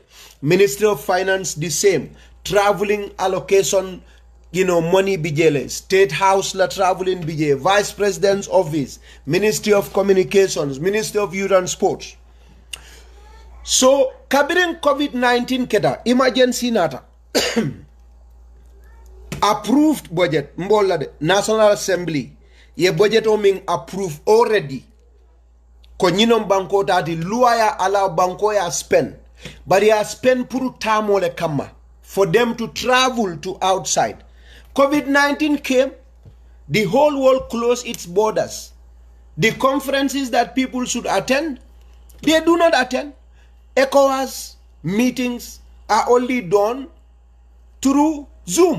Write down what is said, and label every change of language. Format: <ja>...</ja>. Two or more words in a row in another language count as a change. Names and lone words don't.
<en>Ministry of Finance, the same. Traveling allocation, money bijele. State House la traveling bijele. Vice President's Office, Ministry of Communications, Ministry of Youth and Sports.</en> <man>So, kabirin COVID-19 keda, emergency nata.</man> <en>Approved budget, mbola de, National Assembly.</en> <man>Ye budget oming</man> <en>approved already.</en> <man>Konyinom banko tati luaya allow banko ya spend.</man> <en>But</en> <man>ya spend puru tamo le kama</man> <en>for them to travel to outside. COVID-19 came, the whole world closed its borders. The conferences that people should attend, they do not attend. ECOWAS meetings are only done through Zoom.</en>